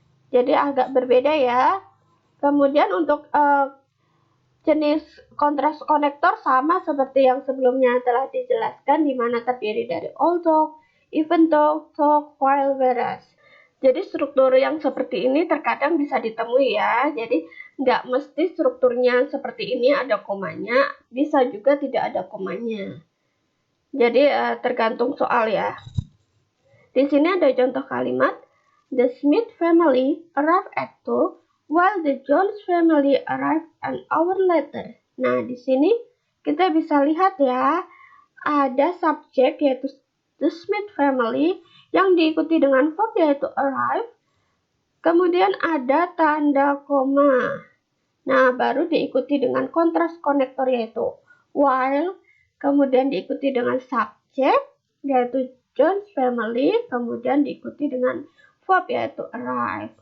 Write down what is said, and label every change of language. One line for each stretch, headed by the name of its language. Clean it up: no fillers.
Indonesian: Jadi agak berbeda ya. Kemudian untuk jenis kontras konektor sama seperti yang sebelumnya telah dijelaskan di mana terdiri dari all talk, even talk, talk, while, whereas. Jadi struktur yang seperti ini terkadang bisa ditemui ya. Jadi nggak mesti strukturnya seperti ini ada komanya, bisa juga tidak ada komanya. Jadi tergantung soal ya. Di sini ada contoh kalimat,
English: the Smith family arrived at 2 while the Jones family arrived an hour later.
Indonesian: Nah, di sini kita bisa lihat ya, ada subjek yaitu the Smith family yang diikuti dengan verb yaitu arrive, kemudian ada tanda koma. Nah, baru diikuti dengan kontras konektor yaitu while, kemudian diikuti dengan subjek yaitu Jones family, kemudian diikuti dengan verb yaitu arrive.